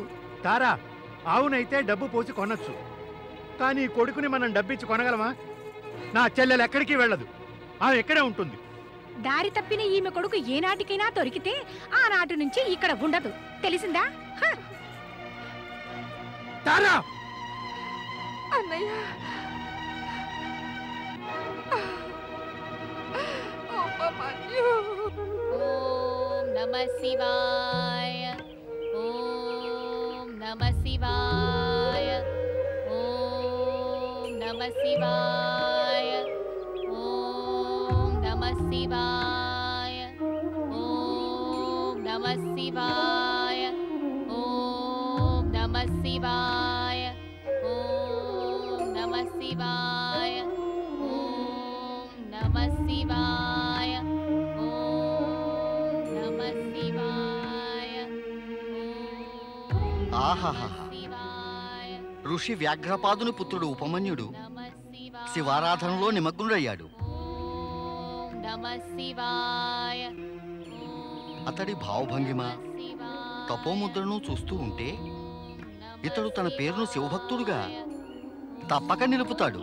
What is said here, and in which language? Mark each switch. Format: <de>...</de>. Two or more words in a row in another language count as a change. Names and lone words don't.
<te>తారా, ఆవునైతే డబ్బు పోసి కొనొచ్చు, కానీ కొడుకుని మనం డబ్బిచ్చి కొనగలమా? నా చెల్లెలు ఎక్కడికి వెళ్ళదు, ఆమె ఎక్కడే ఉంటుంది. దారి తప్పిన ఈమె కొడుకు ఏనాటికైనా దొరికితే ఆనాటి నుంచి ఇక్కడ ఉండదు. తెలిసిందా? తారా! అన్నయ్య,</te> <sa>ओम नमः शिवाय ओम नमः शिवाय ओम नमः शिवाय ओम नमः शिवाय ओम नमः शिवाय ओम नमः शिवाय ओम नमः शिवाय ओम नमः शिवाय</sa> <te>ఆహాహా! ఋషి వ్యాఘ్రపాదుని పుత్రుడు ఉపమన్యుడు శివారాధనలో నిమగ్నుడయ్యాడు. అతడి భావభంగిమ, తపోముద్రను చూస్తూ ఉంటే ఇతడు తన పేరును శివభక్తుడుగా తప్పక నిలుపుతాడు.</te>